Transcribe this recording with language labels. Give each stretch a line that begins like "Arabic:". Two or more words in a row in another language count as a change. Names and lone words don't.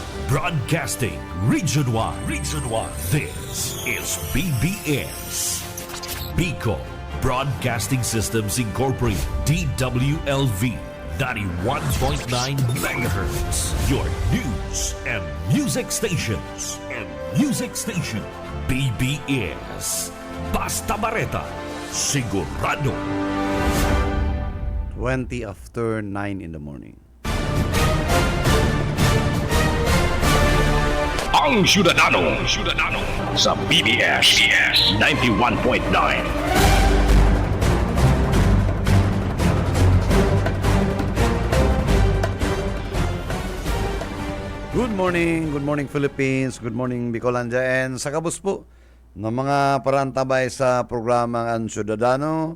English: Broadcasting Region 1. Region 1. This is BBS. Bicol Broadcasting Systems Incorporated. DWLV. 91.9 megahertz. Your news and music stations.
Bikol: BBS. Basta Bareta. Sigurado.
English: 20 after 9 in the morning.
Bikol: Ang Syudadano sa BBS 91.9.
English: Good morning Philippines, good morning Bicolandia,
Bikol: and sa kabus po ng mga parantabay sa programang Ang Syudadano.